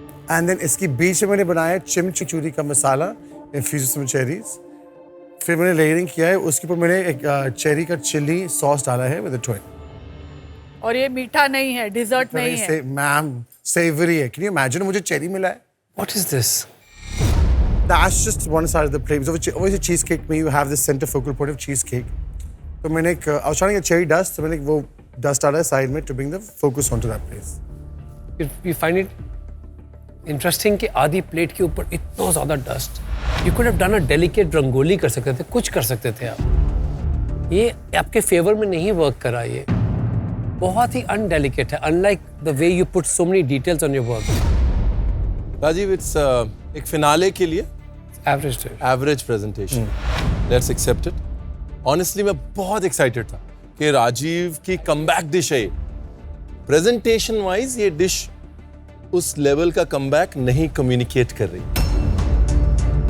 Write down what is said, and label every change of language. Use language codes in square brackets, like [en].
[hi] And then इसके बीच में मैंने बनाया चिमचूरी का मसाला इन्फ्यूज विद चेरीज। फिर मैंने लेयरिंग किया है, उसके ऊपर मैंने एक चेरी का चिली सॉस डाला है विद ट्विन। और ये मीठा नहीं है, डिजर्ट नहीं है। मैम सेवरी है। [en] can you imagine [hi] मुझे चेरी मिला है? [en] What is this? That's just one side of the plate. So obviously cheesecake में you have this center focal point of cheesecake. [hi] तो मैंने एक [en] I was trying to get cherry dust, [hi] तो मैंने वो dust डाला है साइड में [en] to bring the focus onto that place. You find it interesting [hi] कि आधी प्लेट के ऊपर इतना ज्यादा dust. [en] You could have done a delicate [hi] rangoli कर सकते थे, कुछ कर सकते थे आप। ये आपके फेवर में नहीं वर्क करा। ये बहुत ही अनडेलिकेट है, [en] unlike the way you put so many details on your work. [hi] Rajiv, it's एक फिनाले के लिए average presentation. [en] Let's accept it. [hi] Honestly मैं बहुत एक्साइटेड था कि राजीव की कमबैक डिश है। प्रेजेंटेशन वाइज ये डिश उस लेवल का कमबैक नहीं कम्युनिकेट कर रही।